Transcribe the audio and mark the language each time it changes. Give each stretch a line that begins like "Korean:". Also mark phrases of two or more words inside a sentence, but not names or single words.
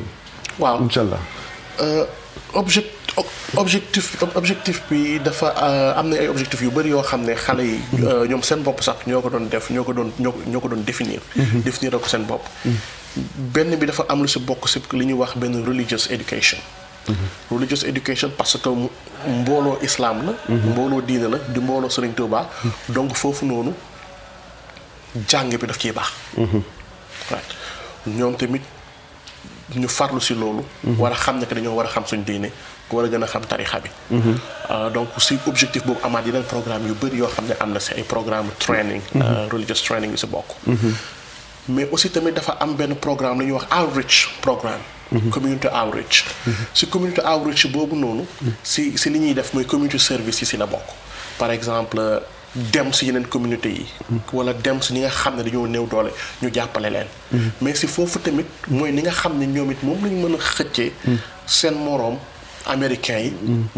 Wolof: waaw
Arabic: إن شاء الله
Wolof: objectif bi dafa am na ay objectifs yu bëri yoo xam ne xale yi ñoom seen bopp sax ñoo ko doon def ñoo ko doon définir ko seen bopp benn bi dafa am lu si bokk si li ñuy wax benn
English: religious education religious education
French: parce que
Wolof: mbooloo islam la mbooloo diine la di mbooloo Serigne Touba donc foofu noonu jàng bi daf ciy baax ñoom tamit ñu farlu si loolu war a xam ne que dañoo war a xam suñ diine war a gën a xam tarixa bi donc si objectif boobu amaat yeneen programme yu bëri yoo xam ne am na si ay programme
English: training religious training
Wolof: yu si bokk
French: mais aussi
Wolof: tamit dafa am benn programme la ñuy wax
English: outreach programme community outreach
Wolof: si
English: community outreach
Wolof: boobu noonu si li ñuy def mooy
English: community service
Wolof: yi si la bokk
French: par exemple
Wolof: dem si yeneen communauté yi wala dem si ñi nga xam ne dañoo néew doole ñu jàppale leen mais si foofu tamit mooy ni nga xam ne ñoom it moom lañu mën a xëccee seen moroom américains yi ñu